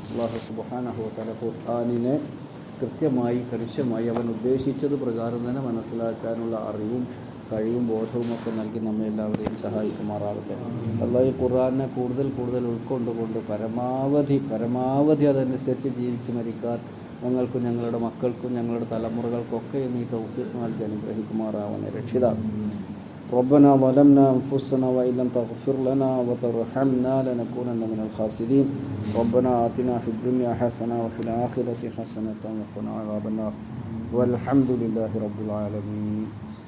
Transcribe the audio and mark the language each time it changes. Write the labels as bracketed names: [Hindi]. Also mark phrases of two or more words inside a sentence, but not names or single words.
[Arabic] الله سبحانه وتعالى [Malayalam] ഖുർആനിനെ കൃത്യമായി കണിശമായി അവൻ ഉദ്ദേശിച്ചത് പ്രകാരം തന്നെ മനസ്സിലാക്കാനുള്ള അറിവും കഴിവും ബോധവും ഒക്കെ നൽകി നമ്മെ എല്ലാവരെയും സഹായിക്കുമാറാകട്ടെ. അല്ലാഹു ഈ ഖുർആനെ കൂടുതൽ ഉൾക്കൊണ്ടുകൊണ്ട് പരമാവധി അതനുസരിച്ച് ജീവിച്ച് മരിക്കാൻ ഞങ്ങൾക്കും ഞങ്ങളുടെ മക്കൾക്കും ഞങ്ങളുടെ തലമുറകൾക്കൊക്കെ നീ തൗഫീഖ് നൽകി അനുഗ്രഹിക്കുമാറാവണേ രക്ഷിതാവ്. [Arabic] ربنا ظلمنا أنفسنا وإن لم تغفر لنا وترحمنا لنكونن من الخاسرين. ربنا آتنا في الدنيا حسنة وفي الآخرة حسنة وقنا عذاب النار والحمد لله رب العالمين.